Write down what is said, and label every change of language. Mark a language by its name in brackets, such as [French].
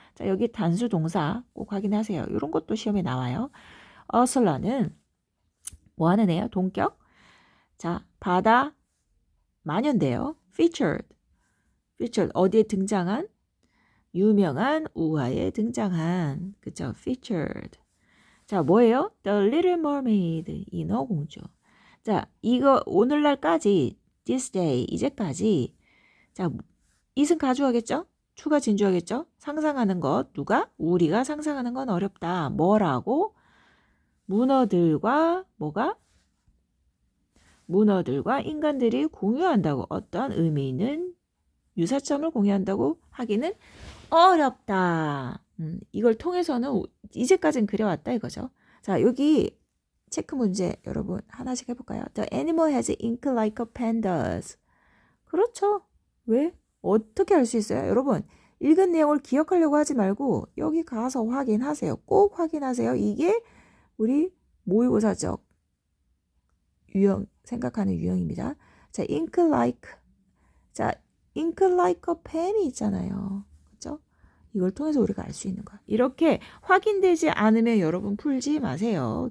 [Korean] 자, 여기 단수 동사 꼭 확인하세요. 이런 것도 시험에 나와요. ursula는 뭐 하는 애요? 동격. 자, 바다 마녀인데요. featured 어디에 등장한? 유명한 우화에 등장한, 그쵸? featured. 자, 뭐예요? The Little Mermaid, 인어공주. 자, 이거 오늘날까지, [English] this day, [Korean] 이제까지. 자, is은 가주하겠죠? 추가 진주하겠죠? 상상하는 것, 누가? 우리가 상상하는 건 어렵다. 뭐라고? 문어들과, 뭐가? 문어들과 인간들이 공유한다고, 어떤 의미 있는 유사점을 공유한다고 하기는 어렵다. 이걸 통해서는 이제까지는 그려왔다 이거죠. 자, 여기 체크 문제 여러분 하나씩 해볼까요? [English] The animal has ink like a pen does. [Korean] 그렇죠. 왜? 어떻게 알 수 있어요? 여러분 읽은 내용을 기억하려고 하지 말고 여기 가서 확인하세요. 꼭 확인하세요. 이게 우리 모의고사적 유형 생각하는 유형입니다. [English] 자, ink like. 자, ink like a pen이 있잖아요. [Korean] 그렇죠? 이걸 통해서 우리가 알 수 있는 거야. 이렇게 확인되지 않으면 여러분 풀지 마세요.